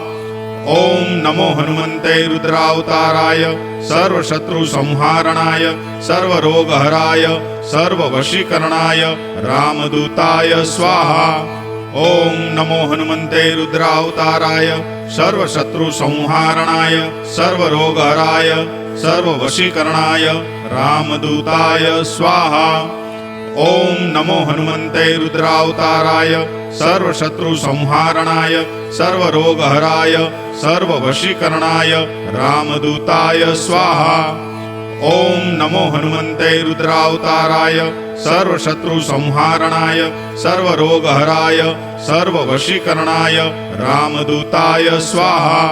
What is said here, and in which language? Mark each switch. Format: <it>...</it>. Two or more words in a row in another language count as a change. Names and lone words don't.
<sa>ओम नमो हनुमन्ते रुद्रावताराय सर्वशत्रुसंहारणाय सर्वरोगहराय सर्ववशीकरणाय रामदूताय स्वाहा। ओम नमो हनुमन्ते रुद्रावताराय सर्वशत्रुसंहारणाय सर्वरोगहराय सर्ववशीकरणाय रामदूताय स्वाहा। ओम नमो हनुमंते रुद्रावताराय सर्वशत्रु संहारणाय सर्वरोगहराय सर्ववशीकरणाय रामदूताय स्वाहा. ओम नमो हनुमंते रुद्रावताराय सर्वशत्रु संहारणाय सर्वरोगहराय सर्ववशीकरणाय रामदूताय स्वाहा.</sa>